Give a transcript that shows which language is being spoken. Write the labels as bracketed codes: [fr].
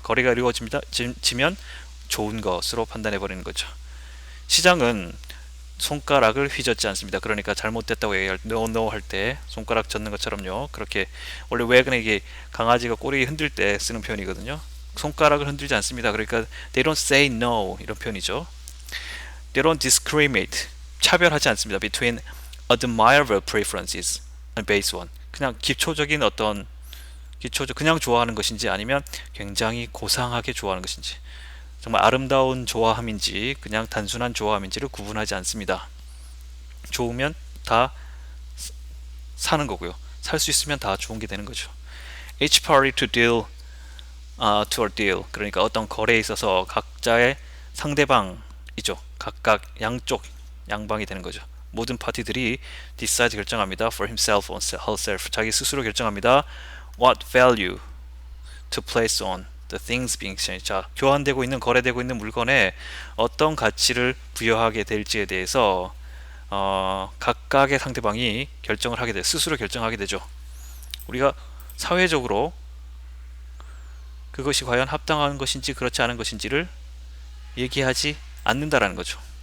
[ko] 거래가 이루어지면 좋은 것으로 판단해 버리는 거죠. 시장은 손가락을 휘젓지 않습니다. 그러니까 잘못됐다고 얘기할 no 할 때 손가락 젓는 것처럼요. 그렇게 원래 외근에 이게 강아지가 꼬리 흔들 때 쓰는 표현이거든요. 손가락을 흔들지 않습니다. 그러니까 [en] they don't say no [ko] 이런 표현이죠. [en] They don't discriminate, [ko] 차별하지 않습니다. [en] between admirable preferences and base one, [ko] 그냥 기초적인 어떤 그냥 좋아하는 것인지 아니면 굉장히 고상하게 좋아하는 것인지, 정말 아름다운 좋아함인지 그냥 단순한 좋아함인지를 구분하지 않습니다. 좋으면 다 사는 거고요. 살 수 있으면 다 좋은 게 되는 거죠. [en] Each party to deal to a deal, [ko] 그러니까 어떤 거래에 있어서 각자의 상대방이죠. 각각 양쪽 양방이 되는 거죠. 모든 파티들이 decide 결정합니다. [en] for himself or herself, [ko] 자기 스스로 결정합니다. [en] what value to place on the things being exchanged. [ko] 자, 교환되고 있는 거래되고 있는 물건에 어떤 가치를 부여하게 될지에 대해서 각각의 상대방이 결정을 하게 돼, 스스로 결정하게 되죠. 우리가 사회적으로 그것이 과연 합당한 것인지 그렇지 않은 것인지를 얘기하지 않는다라는 거죠.